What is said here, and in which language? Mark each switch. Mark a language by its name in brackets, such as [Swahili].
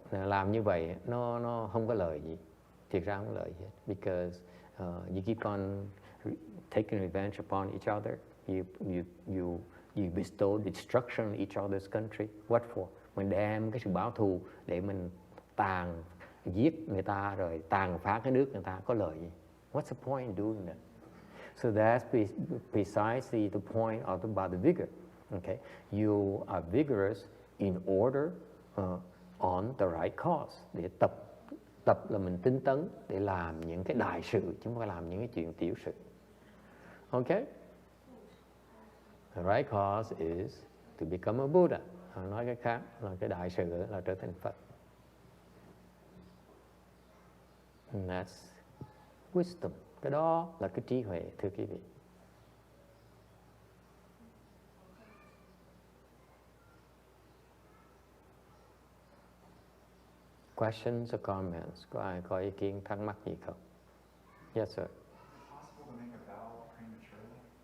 [Vietnamese] Làm như vậy nó không có lợi gì, thiệt ra không có lợi gì hết. [English] Because you keep on taking revenge upon each other. You bestow destruction on each other's country. What for? [Vietnamese] Mình đem cái sự báo thù để mình giết người ta rồi tàn phá cái nước người ta, có lợi gì? [English] What's the point in doing that? So that's precisely the point about the vigor. Okay, you are vigorous in order on the right cause. [Vietnamese] Để tập là mình tinh tấn để làm những cái đại sự, chứ không phải làm những cái chuyện tiểu sự. [English] Okay? The right cause is to become a Buddha. [Vietnamese] Nói cái khác là cái đại sự là trở thành Phật. [English] And that's wisdom. [Vietnamese] Cái đó là cái trí huệ, thưa quý vị. [English] Questions or comments? [Vietnamese] Có ai có ý kiến thắc mắc gì không? [English] Yes, sir. Is it possible to make a vow prematurely?